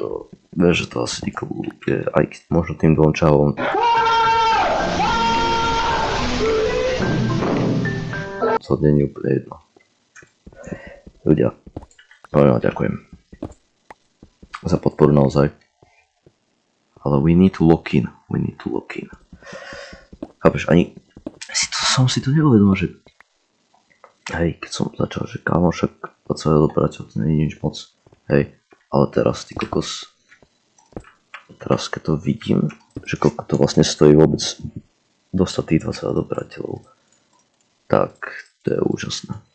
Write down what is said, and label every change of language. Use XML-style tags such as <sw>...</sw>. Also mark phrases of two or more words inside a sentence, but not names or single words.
<sk>Vieš, že to asi nikomu je, aj možno tým dvom čavom. To nie je úplne jedno. Ľudia, veľmi vám ďakujem za podporu naozaj.</sk> <en>Ale we need to lock in.</en> <sk>Chápeš, ani som si to neuvedomil, že hej, keď som začal, že kámo, však 20 odberateľov, to nie je nič moc. Hej, ale teraz ty kokos teraz keď to vidím, že koľko to vlastne stojí vôbec dostať tých 20 odoberateľov, tak to je úžasné.</sk>